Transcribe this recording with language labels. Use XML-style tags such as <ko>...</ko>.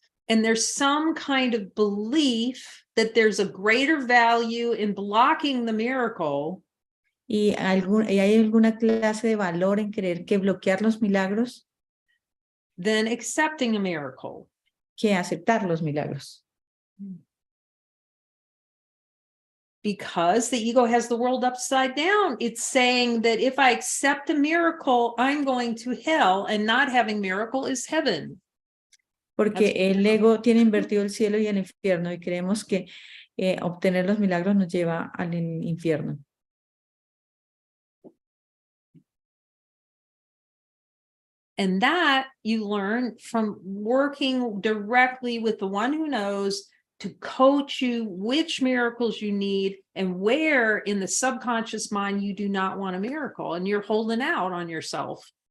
<en>And there's some kind of belief that there's a greater value in blocking the miracle.</en> <es>Y hay alguna clase de valor en creer que bloquear los milagros than accepting a miracle. Que aceptar los milagros.</es> <en>Because the ego has the world upside down. It's saying that if I accept a miracle, I'm going to hell, and not having miracle is heaven.</en> <es>Porque el ego tiene invertido el cielo y el infierno y creemos que obtener los milagros nos lleva al infierno.</es> <en>And that you learn from working directly with the one who knows to coach you which miracles you need and where in the subconscious mind you do not want a miracle and you're holding out on yourself.</en>